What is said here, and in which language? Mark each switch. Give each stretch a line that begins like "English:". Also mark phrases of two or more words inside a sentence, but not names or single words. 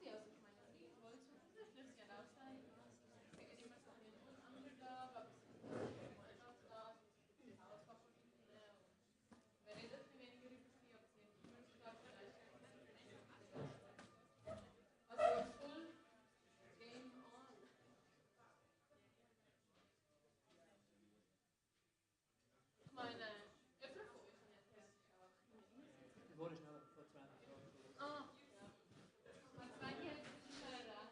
German: Also ich meine, sie wollen zuversichtlich, sie haben auch sein. Sie sind immer so ein Underdog, aber sie sind auch da, sie sind Hausfavoriten. Wir reden ein bisschen weniger über sie, aber sie haben immer starke Leistungen.
English: Also full game on.
German: Ich meine, öfter von euch haben ja theoretisch auch in England. Ah, ja.
Dutch: Maar het maakt niet uit, het is wel raar.